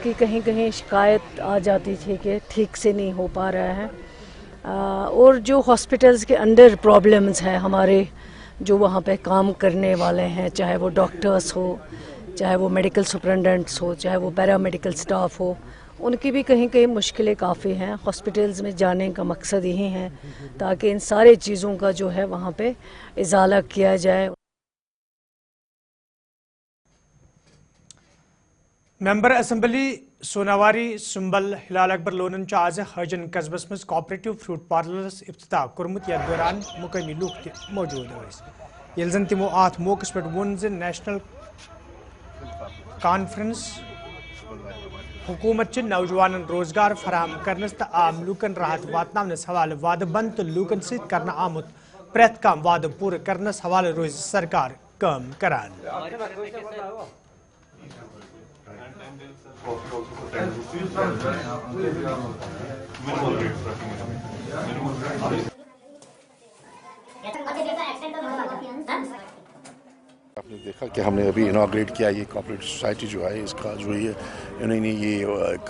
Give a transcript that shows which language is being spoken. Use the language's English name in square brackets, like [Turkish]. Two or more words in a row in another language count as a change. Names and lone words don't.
[Urdu] کی کہیں کہیں شکایت آ جاتی تھی کہ ٹھیک سے نہیں ہو پا رہا ہے اور جو ہاسپٹلز کے انڈر پرابلمز ہیں ہمارے جو وہاں پہ کام کرنے والے ہیں چاہے وہ ڈاکٹرس ہو چاہے وہ [English] medical superintendents [Urdu] ہو چاہے وہ [English] paramedical staff [Urdu] ہو ان کی بھی کہیں کہیں مشکلیں کافی ہیں ہاسپٹلز میں جانے کا مقصد یہی ہے تاکہ ان سارے چیزوں کا جو ہے وہاں پہ ازالہ کیا جائے. [English] member assembly [Kashmiri] سوناواری سنبل ہلال اکبر لونن آز حاجن قصبس مز [English] cooperative fruit parlours [Kashmiri] افتتاح کورمت یتھ دوران مقامی لوک تہ موجود یس یل زن تمو ات موقع پہ وون نیشنل کانفرنس حکومت نوجوانن روزگار فراہم کرنس تو عام لوکن راحت واتنس حوالہ وعدہ بند تو لوکن ست کرنا آمت پریت کم وعدہ پور کرنس حوالہ روز سرکار کام کران. [Urdu] آپ نے دیکھا کہ ہم نے ابھی اناگریٹ کیا یہ [English] cooperative society [Urdu] جو ہے اس کا جو یہ انہوں نے یہ ایک